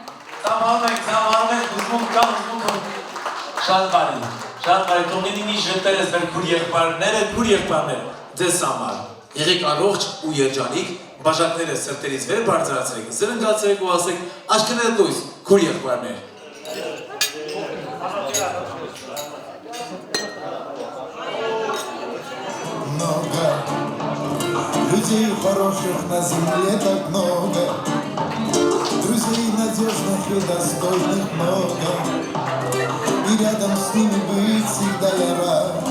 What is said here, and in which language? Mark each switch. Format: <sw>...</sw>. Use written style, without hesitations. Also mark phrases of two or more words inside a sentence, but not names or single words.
<hy>Ծավալում ենք, ուզում կա, շատ բարի, թողնին մի ժպտերես մեր քուր եղբայրները, ձեզ համար, եղեք առողջ ու երջանիկ, բաժակները սրտերից վեր բարձրացրեք, զրնգացրեք ու ասեք, աչքները լույս, քուր եղբայրներ։</hy> <ru>Много людей хороших на земле так много, друзей надежных и достойных много, и рядом с ними быть всегда я рад.</ru>